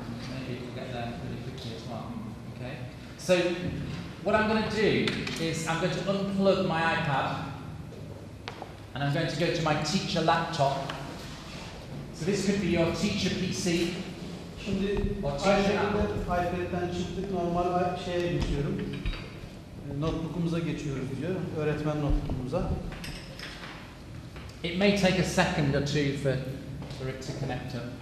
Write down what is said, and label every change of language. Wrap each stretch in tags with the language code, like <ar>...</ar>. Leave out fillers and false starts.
<en>Maybe it will get there really quickly as well. Okay. So what I'm going to do is I'm going to unplug my iPad, and I'm going to go to my teacher laptop. So this could be your teacher PC.</en> <tr>Şimdi aynı şekilde iPad'den çıktık, normal şeye geçiyorum. Notebook'umuza geçiyoruz diyor, öğretmen notebook'umuza.</tr> <en>It may take a second or two for it to connect up.</en>